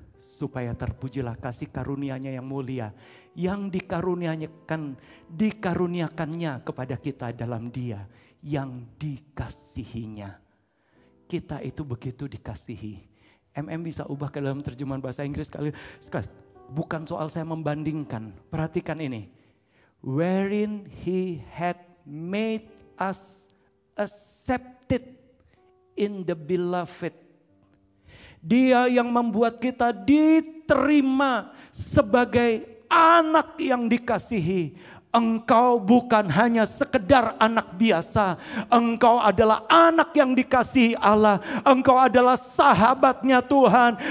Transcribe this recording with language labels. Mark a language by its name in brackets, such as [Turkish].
[Indonesian] Supaya terpujilah kasih karunia-Nya yang mulia, yang dikaruniakannya kepada kita dalam Dia yang dikasihinya. Kita itu begitu dikasihi. Bisa ubah ke dalam terjemahan bahasa Inggris sekali. Bukan soal saya membandingkan. Perhatikan ini. [English] Wherein He had made us accepted in the beloved. [Indonesian] Dia yang membuat kita diterima sebagai anak yang dikasihi. Engkau bukan hanya sekedar anak biasa. Engkau adalah anak yang dikasihi Allah. Engkau adalah sahabatnya Tuhan.